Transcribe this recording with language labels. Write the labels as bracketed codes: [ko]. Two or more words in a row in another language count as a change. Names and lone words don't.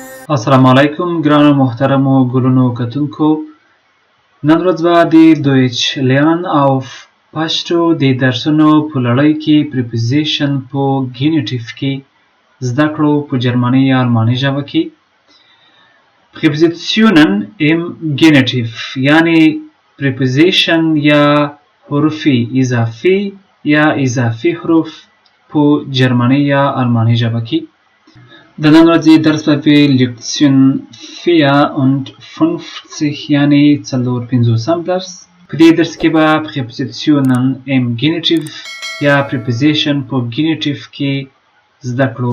[ps] السلام علیکم ګرانو محترمو ګلونو کتونکو. نن ورځ به د دویچ لرن auf پشتو د درسونو په لړۍ کې پریپوزیشن په ګېنیټیف کې زده کړو په جرمني یا الماني ژبه کې. [de] Prepositionen im Genitiv [ps] یعنی پریپوزیشن یا حروف اضافي یا اضافي حروف په جرمني یا الماني ژبه کې. د نن ورځې درس به په لیکسیون 54 یعنی 54 درس. په دې درس کې به [de] Prepositionen im Genitiv [ps] یا Preposition په Genitiv کې زده کړو.